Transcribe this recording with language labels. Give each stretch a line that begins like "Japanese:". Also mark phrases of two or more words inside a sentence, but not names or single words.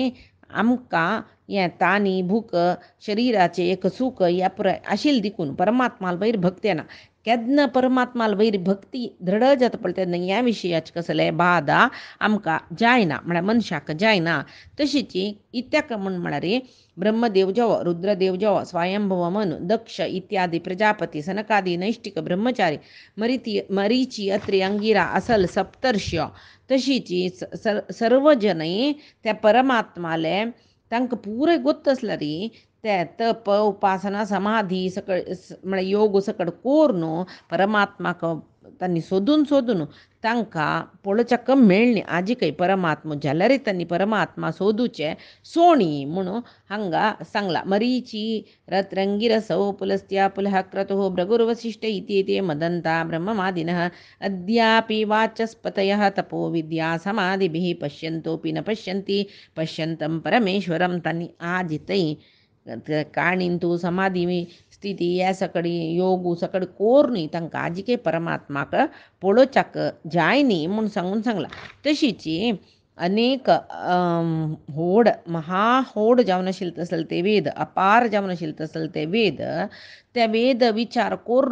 Konkani: आमकां हें तानी भूक शरिराचें एक सूख ह्या पुराय आशिल्ल देखून परमात्माल वयर भक्ती येना केन्ना परमात्माल वयर भक्ती दृढ जाता पळय तेन्ना ह्या विशयाचे कसले बाधा आमकां जायना म्हळ्यार मनशाक जायना तशीच इत्याक म्हूण म्हळ्यार ब्रह्मदेव जेवो रुद्रदेव जेवो स्वयंभव मनु दक्ष इत्यादी प्रजापती सनकादी नैष्टिक ब्रह्मचारी मरीची अत्री अंगिरा असल सप्तर्ष्य तशीच सर्व जन त्या परमात्माले तांकां पुरे गोत्त आसला री ते तप उपासना समाधी सकळ म्हळ्यार योग सकळ कोरून परमात्माक तांणी सोदून तांकां पळोवच्याक मेळ्ळी आजिकय परमात्मा जाल्यार तांणी परमात्मा सोदूचे सोणी म्हणून हांगा सांगला
Sanskrit: मरीची रत्रंगिरसौ पुलस्त्या पुलः क्रतुः भृगुर्वसिष्ठ इति मदन्ता ब्रह्ममादिनः अद्यापि वाचस्पतयः तपो विद्या समाधिभिः पश्यन्तोपि न पश्यन्ति पश्यन्तं परमेश्वरं
Konkani: तांणी आजितय काणींतू समाधी स्थिती ह्या सकडी योगू सकड कोरनी तांकां आजिके परमात्माक पळोवच्याक जायनी म्हूण सांगला तशीच अनेक होड महाहोड जावन आशिल्ले तसले ते वेद अपार जावन आशिल्ले तसले ते वेद त्या वेद विचार कोरून